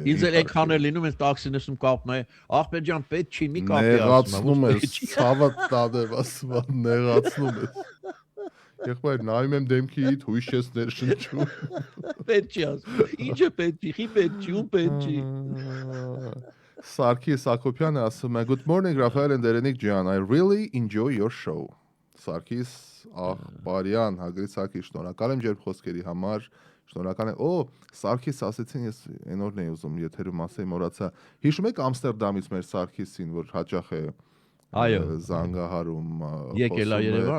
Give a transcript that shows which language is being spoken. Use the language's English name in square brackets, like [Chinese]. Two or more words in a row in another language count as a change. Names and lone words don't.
[Armenian] Ինձ էլ այնքան է լինում, ես տաքսին նստում կապում եմ, ախպեր ջան, պետք չի, մի կապի ասում եմ։ Նեղացնում ես, ցավը տադեմ, ասում եմ, նեղացնում ես։ Եղբայր, նայում եմ դեմքիդ, հույս ես ներշնչում։ Պետք չի ասում։ Ինչը պետք չի, խի պետք չի, ու պետք չի։ Սարգիս Ակոբյանը ասում է, [English] Good morning, Rafael and Derenik Jan. I really enjoy your show. [Armenian] Սարգիս Աղբարյան, Հագրի Սարգիս, շնորհակալ եմ ջերմ խոսքերի համար։ Շնորհակալ եմ։ Սարգիս ասեցին, ես այն օրն էի ուզում եթերում ասեի, մոռացա։ Հիշում եք Ամստերդամից մեր Սարգիսին, որ հաճախ է Այո, զանգահարում եկել է Երևան։